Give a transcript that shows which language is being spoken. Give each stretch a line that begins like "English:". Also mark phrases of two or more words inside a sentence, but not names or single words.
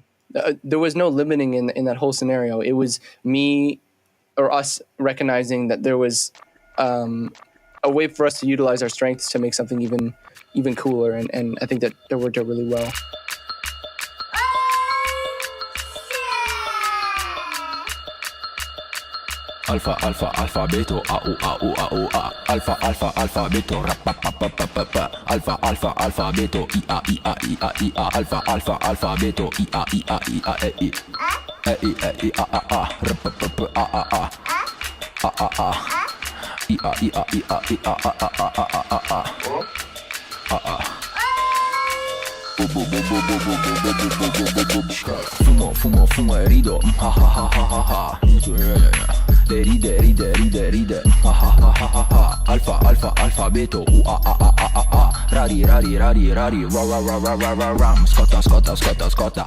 English: There was no limiting in that whole scenario. It was me or us recognizing that there was a way for us to utilize our strengths to make something even cooler, and I think that worked out really well.
Italian: Alpha, alpha, alfabeto, au, au, au, a. Alpha, alpha, alfabeto, rapapapapapa. Alpha, alpha, alfabeto, ia, ia, ia, ia. Alpha, alpha, alfabeto, ia, ia, ia, e, i. E, i, a, a, rapapapa, a. A, a. Ia, ia, ia, ia, a. Fumo, fumo e rido, ha ha ha ha ha. Ride, ha ha ha ha ha. Alfa, alfa, alfabeto, a a a a a. Rari, ram. Scotta.